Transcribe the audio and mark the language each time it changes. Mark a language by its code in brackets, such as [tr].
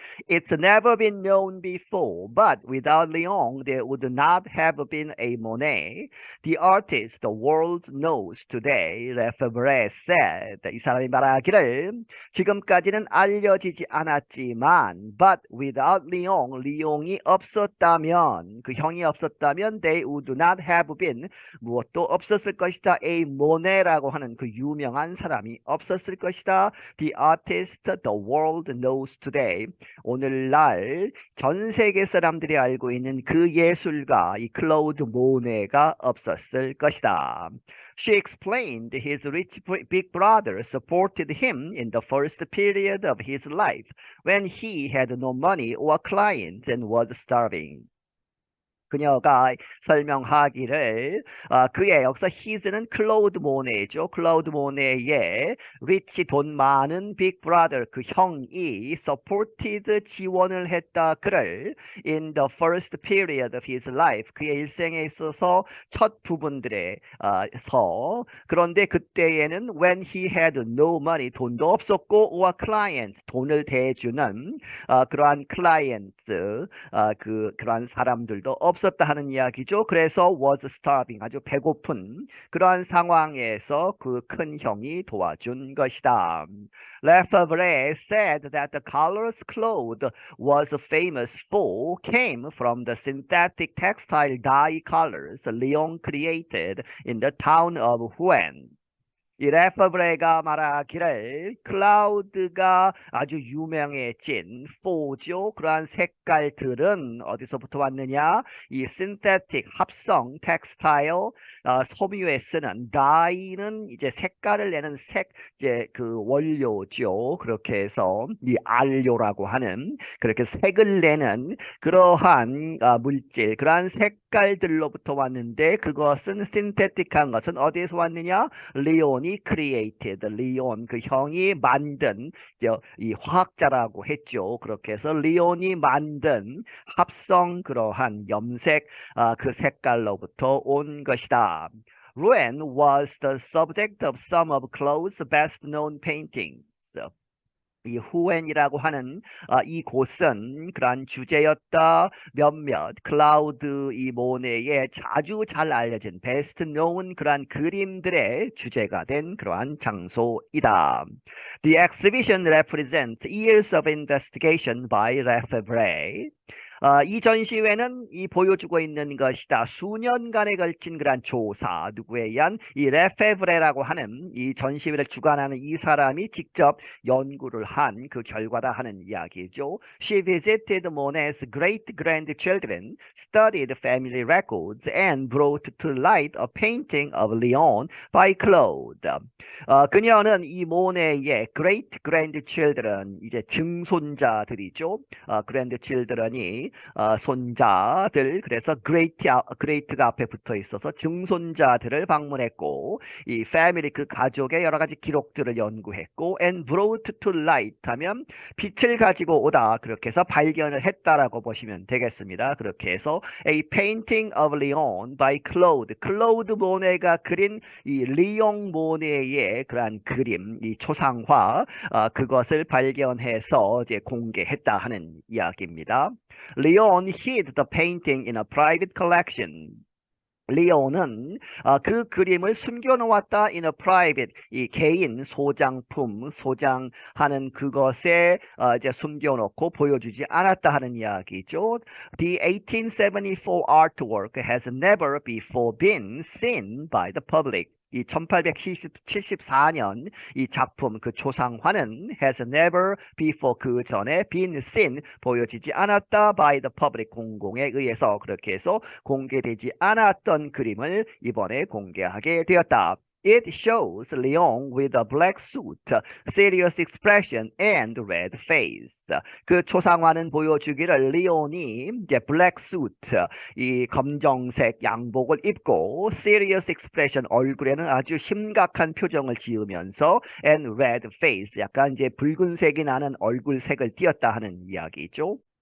[en] It's never been known before, but without Leon, there would not have been a Monet. The artist the world knows today, 레페브레 said. [ko] 이 사람이 말하기를 그를 지금까지는 알려지지 않았지만 [en] but without Leon, [ko] 리옹이 없었다면 그 형이 없었다면 [en] they would not have been [ko] 무엇도 없었을 것이다. A Monet라고 하는 그 유명한 사람이 없었을 것이다. [en] The artist the world knows today. [ko] 오늘날 전 세계 사람들이 알고 있는 그 예술가 이 클로드 모네가 없었을 것이다. [en] She explained his rich big brother supported him in the first period of his life when he had no money or clients and was starving. [ko] 그녀가 설명하기를 그의 여기서 his는 클로드 모네죠. 클로드 모네의 리치 돈 많은 빅 브라더 그 형이 supported 지원을 했다 그를 [en] in the first period of his life [ko] 그의 일생에 있어서 첫 부분들에 서 그런데 그때에는 [en] when he had no money [ko] 돈도 없었고 [en] or clients [ko] 돈을 대주는 그러한 clients 그러한 사람들도 없었다 하는 이야기죠. 그래서 [en] was starving [ko] 아주 배고픈 그러한 상황에서 그 큰 형이 도와준 것이다. [en] Lefebvre said that the colors Claude was famous for came from the synthetic textile dye colors Leon created in the town of Rouen. [ko] 이 레퍼브레가 말하기를 클라우드가 아주 유명해진 포죠. 그러한 색깔들은 어디서부터 왔느냐? 이 신테틱 합성 텍스타일 섬유에 쓰는 다이는 이제 색깔을 내는 이제 그 원료죠. 그렇게 해서 이 알료라고 하는 그렇게 색을 내는 그러한 물질, 그러한 색깔들로부터 왔는데 그것은 신테틱한 것은 어디에서 왔느냐? 리온이 created, 리온 그 형이 만든 이 화학자라고 했죠. 그렇게 해서 리온이 만든 합성 그러한 염색 그 색깔로부터 온 것이다. [en] Rouen was the subject of some of Claude's best known paintings. [ko] 이 후엔이라고 하는 이 곳은 그러한 주제였다. 몇몇 클라우드 이 모네의 자주 잘 알려진 베스트 known 그러한 그림들의 주제가 된 그러한 장소이다. [en] The exhibition represents years of investigation by Lefebvre. [ko] 이 전시회는 이 보여주고 있는 것이다. 수년간에 걸친 그러한 조사 누구에 의한 이 레페브레라고 하는 이 전시회를 주관하는 이 사람이 직접 연구를 한 그 결과다 하는 이야기죠. [en] She visited Monet's great-grandchildren, studied family records, and brought to light a painting of Leon by Claude. [ko] 그녀는 이 모네의 great-grandchildren 이제 증손자들이죠. grandchildren이 손자들 그래서 great가 앞에 붙어 있어서 증손자들을 방문했고 이 family 그 가족의 여러 가지 기록들을 연구했고 [en] and brought to light [ko] 하면 빛을 가지고 오다 그렇게 해서 발견을 했다라고 보시면 되겠습니다. 그렇게 해서 [en] a painting of Leon by Claude [ko] 모네가 그린 이 리옹 모네의 그러한 그림 이 초상화 그것을 발견해서 이제 공개했다 하는 이야기입니다. [en] Leon hid the painting in a private collection. [ko] 리온은 그 그림을 숨겨놓았다 [en] in a private [ko] 이 개인 소장품 소장하는 그것에 이제 숨겨놓고 보여주지 않았다 하는 이야기죠. [en] The 1874 artwork has never before been seen by the public. [ko] 이 1874년 이 작품 그 초상화는 [en] has never before [ko] 그 전에 [en] been seen [ko] 보여지지 않았다 [en] by the public [ko] 공공에 의해서 그렇게 해서 공개되지 않았던 그림을 이번에 공개하게 되었다. [en] It shows Leon with a black suit, serious expression, and red face. [ko] 그 초상화는 보여주기를 리온이 이제 [en] black suit, [ko] 이 검정색 양복을 입고 [en] serious expression, [ko] 얼굴에는 아주 심각한 표정을 지으면서 [en] and red face, [ko] 약간 이제 붉은색이 나는 얼굴색을 띄었다 하는 이야기죠.